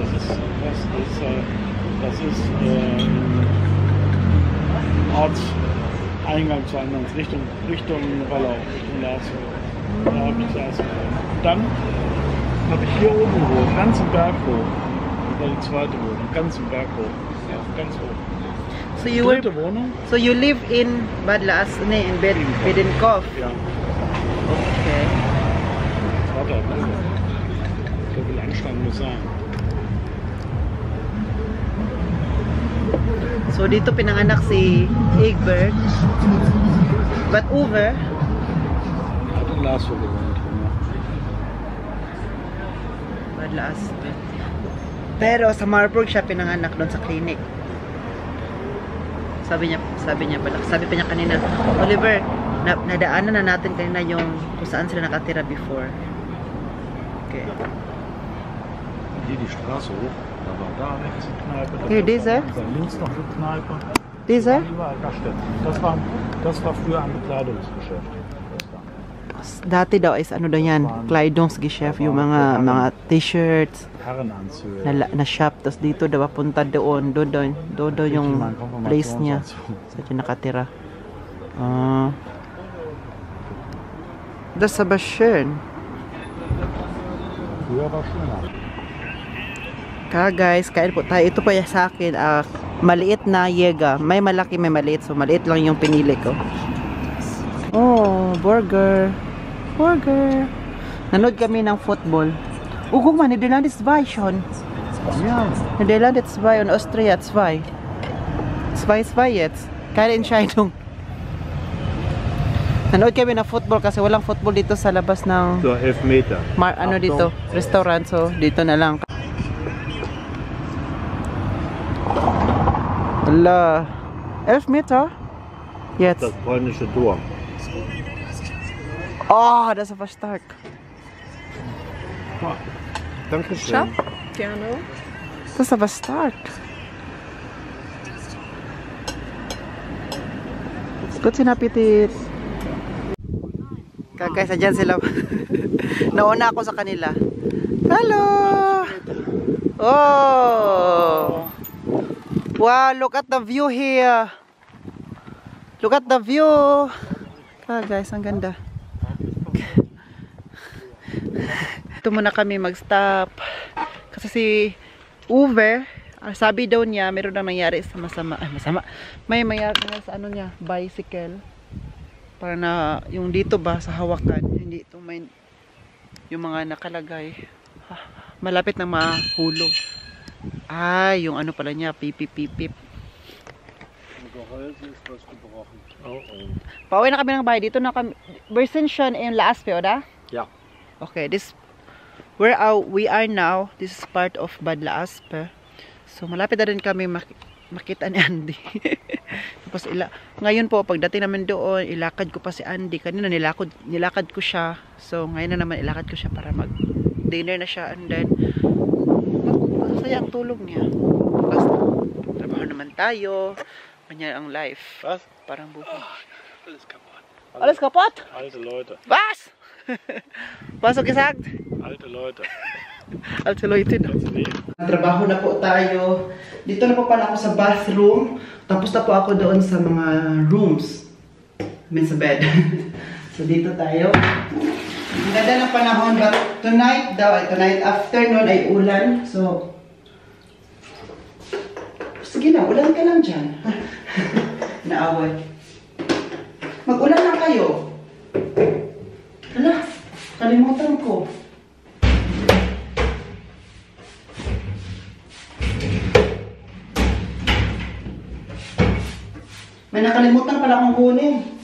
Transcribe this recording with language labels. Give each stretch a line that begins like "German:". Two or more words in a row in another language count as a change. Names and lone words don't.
German: Das ist Ortseingang zu anderen, Richtung Wallau, Richtung Lazio. Da habe ich das gewohnt. Dann habe ich hier oben gewohnt, ganz im Berg hoch. Das war die zweite Wohnung, ganz im Berg hoch. Ja, ganz hoch.
English: So you were,
German: Dritte Wohnung?
English: so you live in Bad Laas, nee, in Bedenkopf.
German: Ja. Okay. Zweiter Wohnung. So viel Anstand muss sein.
Filipino: So dito pinanganak si Egbert.
English: But Uwe,
German: Hat in Lazio gewohnt. Ja. Bad Laas.
Filipino: Pero sa Marburg siya pinanganak doon sa clinic. Sabi pa niya kanina, Oliver, nadaanan na natin kanina yung kung saan sila nakatira before. Okay.
German: Hier die Straße hoch, da war da rechts die Kneipe. Da Hier, diese? war links noch eine Kneipe. Diese? Überall Gaststätten. Das war früher ein Bekleidungsgeschäft.
Filipino: Dati daw is ano daw yan, Kleidungsgeschäft, yung mga t-shirts,
German: Herrenanzüge.
Filipino: na shop, tapos dito daw papunta doon yung place niya. Sa siya nakatira.
German: Das ist aber schön. Früher war schöner.
Filipino: Guys, kain po tayo. Ito pa sa akin, maliit na yega. May malaki, may maliit. So, maliit lang yung pinili ko. Oh, burger. Nanood kami ng football.
German: Guck mal, Niederlande 2 schon. Ja. Niederlande 2 und Austria 2. 2-2 jetzt. Keine Entscheidung.
Filipino: Nanood kami ng football kasi walang football dito sa labas ng
German: So, Elfmeter.
Filipino: ano dito, restaurant. So, dito na lang. Wala.
German: 11 Meter? Jetzt. Das polnische Tor. Oh, das ist aber stark. Dankeschön. Gerne. Das ist aber stark. Guten Appetit.
Filipino: Guys, andyan sila. Nauna ako sa kanila.
English: Hello! Oh! Wow, look at the view here. Look at the view.
Filipino: Guys, ang ganda. Ito muna kami mag-stop. Kasi si Uwe, sabi daw niya, meron na nangyari sa masama. May mayari sa ano niya, bicycle. Para na, yung dito ba, sa hawakan. Hindi ito may, yung mga nakalagay. Malapit na mahulog. Yung ano pala niya, pipip. Pauwi na kami ng bahay. Dito na kami.
German: Wir sind schon in La Aspe, oder? Ja.
English: Okay, we are now, this is part of Bad La Aspe. So,
Filipino: malapit na rin kami makita ni Andy. Tapos, ngayon po, pagdating namin doon, ilakad ko pa si Andy. Kanina, nilakad ko siya. So, ngayon na naman, ilakad ko siya para mag-dinner na siya.
English: And then,
Filipino: masaya ang tulog niya. Tapos, trabaho naman tayo. Kanya ang life.
German: Was?
Filipino: Parang buhay.
German: Alles kaputt. Alles kaputt? Alte Leute. Was? Was hast du gesagt? Alte Leute. Alte Leute.
Filipino: Trabaho na po tayo. Dito na po pala ako sa bathroom. Tapos na po ako doon sa mga rooms.
English: I mean
Filipino: sa bed. So dito tayo. Ang ganda ng panahon.
English: But tonight afternoon
Filipino: ay ulan. So, sige na, ulan ka lang dyan. Naaway. Mag-ulan lang kayo. Hala, kalimutan ko. May nakalimutan pala akong kunin.